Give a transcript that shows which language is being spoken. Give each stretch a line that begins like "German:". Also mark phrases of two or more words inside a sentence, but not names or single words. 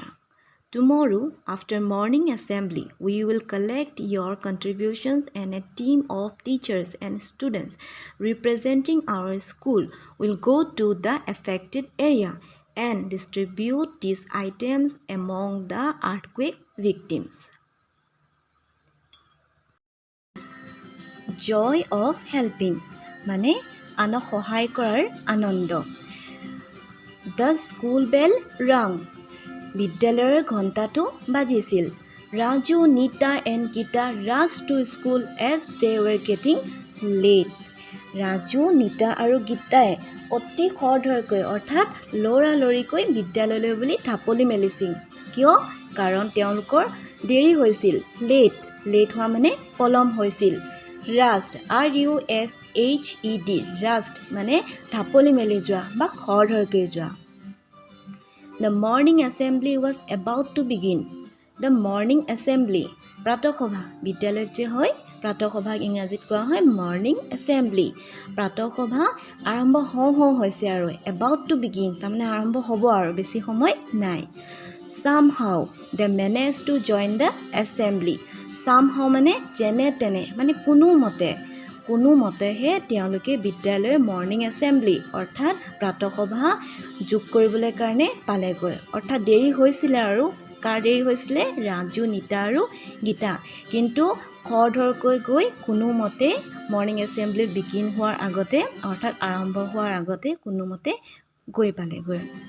English: Tomorrow, after morning assembly, we will collect your contributions and a team of teachers and students representing our school will go to the affected area and distribute these items among the earthquake victims." Joy of helping
Assamese: মানে আনক সহায় কৰাৰ আনন্দ.
English: The school bell rang.
Assamese: বিদ্যালয়ৰ ঘণ্টাটো বাজিছিল.
English: Raju, Nita and Geeta rushed to school as they were getting late.
Assamese: ৰাজু, নিতা আৰু গীতাই অতি খৰধৰকৈ অৰ্থাৎ লৰালৰিকৈ বিদ্যালয়লৈ বুলি ঢাপলি মেলিছিল. কিয়? কাৰণ তেওঁলোকৰ দেৰি হৈছিল. লেট হোৱা মানে পলম হৈছিল. Rushed, RUSHED, rushed মানে ঢাপলি মেলি যোৱা বা খৰধৰকৈ যোৱা.
English: The morning assembly was about to begin. The morning assembly,
Assamese: প্ৰাতঃসভা, বিদ্যালয়ত যে হয় প্ৰাতঃসভাক ইংৰাজীত কোৱা হয়
English: morning assembly.
Assamese: প্ৰাতঃসভা আৰম্ভ হওঁ হৈছে আৰু
English: about to begin
Assamese: তাৰমানে আৰম্ভ হ'ব আৰু বেছি সময় নাই.
English: Somehow they managed to join the assembly.
Assamese: Somehow মানে যেনে তেনে মানে কোনো মতে কোনো মতেহে তেওঁলোকে বিদ্যালয়ৰ
English: morning assembly
Assamese: অৰ্থাৎ প্ৰাতঃসভা যোগ কৰিবলৈ কাৰণে পালেগৈ। অৰ্থাৎ দেৰি হৈছিলে আৰু কাৰ দেৰি হৈছিলে? ৰাজু, নিতা আৰু গীতা। কিন্তু খৰধৰকৈ গৈ কোনোমতে
English: morning assembly begin
Assamese: হোৱাৰ আগতে অৰ্থাৎ আৰম্ভ হোৱাৰ আগতে কোনোমতে গৈ পালেগৈ।